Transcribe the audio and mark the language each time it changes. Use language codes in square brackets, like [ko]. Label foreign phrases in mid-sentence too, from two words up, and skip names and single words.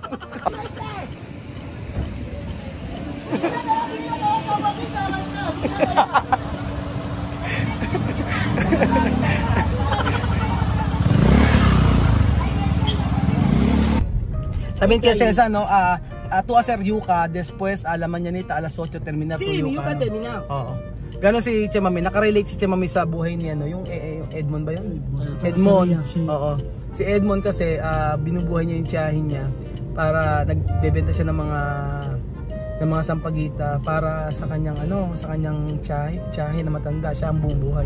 [tl] Sabihin kaya [es] Cesa, no, tu hacer yuca, después la mañanita alas 8 termina tu yuca. terminado. [tl] Oo. Ganon si Chamame, nakarelate si Chamame sa buhay niya, no, yung Edmond ba yun? Edmond. Oo. Si Edmond kasi binubuhay niya yung tiyahin niya para nagbebenta siya ng mga sampagita para sa kanyang tiyahe na matanda, siya ang bumubuhay.